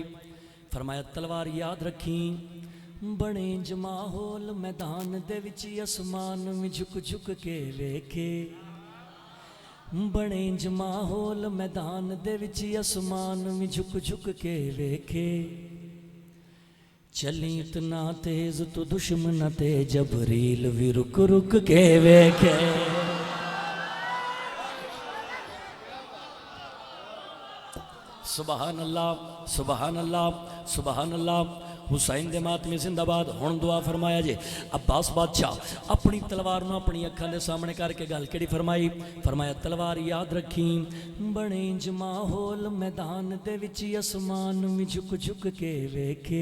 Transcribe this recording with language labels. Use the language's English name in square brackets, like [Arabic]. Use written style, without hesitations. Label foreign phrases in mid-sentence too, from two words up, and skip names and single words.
[Punjabi] فرمایا تلوار یاد رکھیں بنے جماہول میدان دے وچ اسمان میں جھک جھک کے ویکھے. بنے جماہول میدان دے وچ اسمان میں جھک جھک کے ویکھے. چلی اتنا تیز تو دشمن تے جبریل بھی رک رک کے ویکھے. [Arabic] سبحان الله سبحان الله سبحان الله. [Punjabi] حسین دے ماتمی زندہ باد۔ ہن دعا فرمایا جے عباس بادشاہ اپنی تلوار نوں اپنی اکھاں دے سامنے کر کے گل کیہڑی فرمائی. فرمایا تلوار یاد رکھیں بنے جماہول میدان دے وچ اسمان میں جھک جھک کے ویکھے.